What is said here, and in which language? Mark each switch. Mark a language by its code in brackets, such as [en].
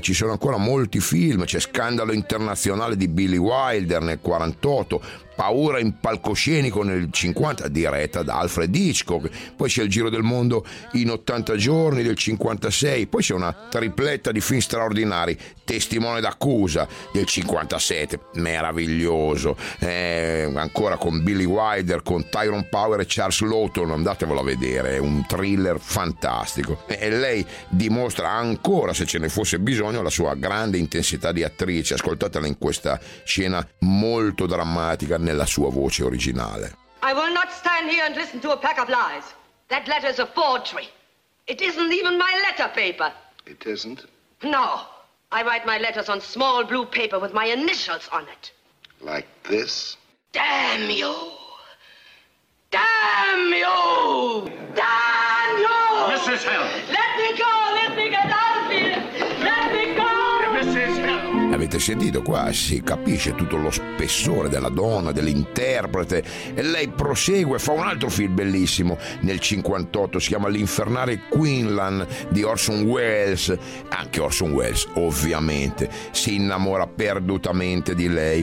[it] Ci sono ancora molti film, c'è Scandalo internazionale di Billy Wilder nel 1948, Paura in palcoscenico nel 1950 diretta da Alfred Hitchcock, poi c'è Il giro del mondo in 80 giorni del 1956, poi c'è una tripletta di film straordinari, Testimone d'accusa del 1957, meraviglioso, ancora con Billy Wilder, con Tyrone Power e Charles Laughton, andatevelo a vedere, è un thriller fantastico. E lei dimostra ancora, se ce ne fosse bisogno, la sua grande intensità di attrice, ascoltatela in questa scena molto drammatica nella sua voce originale. [en] I will not stand here and listen to a pack of lies. That letter's a forgery. It isn't even my letter paper. It isn't? No. I write my letters on small blue paper with my initials on it. Like this? Damn you! Damn you! Damn you! Mrs. Hill! Let me go! Let me get out of here! Let me go! Mrs. Hill! [it] avete sentito qua, si capisce tutto lo spessore della donna, dell'interprete. E lei prosegue, fa un altro film bellissimo nel 58, si chiama L'infernale Quinlan di Orson Welles. Anche Orson Welles ovviamente si innamora perdutamente di lei.